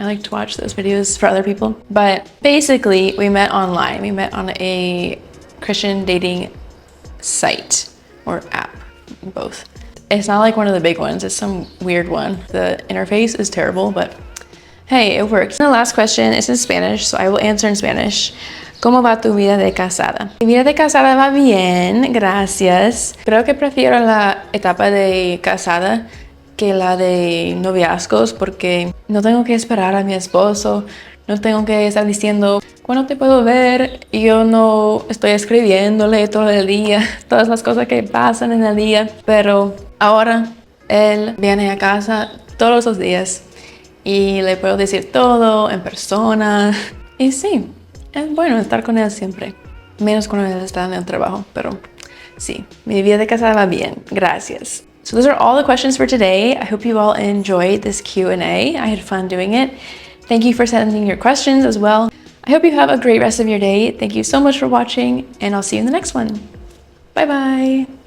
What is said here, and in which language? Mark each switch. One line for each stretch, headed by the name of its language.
English: I like to watch those videos for other people. But basically, we met online. We met on a Christian dating site or app, both. It's not like one of the big ones, it's some weird one. The interface is terrible, but hey, it works. And the last question is in Spanish, so I will answer in Spanish.
Spanish: ¿Cómo va tu vida de casada? Mi vida de casada va bien, gracias. Creo que prefiero la etapa de casada que la de noviazgos porque no tengo que esperar a mi esposo, no tengo que estar diciendo ¿cuándo te puedo ver? Y yo no estoy escribiéndole todo el día, todas las cosas que pasan en el día. Pero ahora él viene a casa todos los días y le puedo decir todo en persona. Y sí, es bueno estar con él siempre. Menos cuando él está en el trabajo, pero sí, mi vida de casada va bien. Gracias.
English: So those are all the questions for today. I hope you all enjoyed this Q&A. I had fun doing it. Thank you for sending your questions as well. I hope you have a great rest of your day. Thank you so much for watching, and I'll see you in the next one. Bye bye.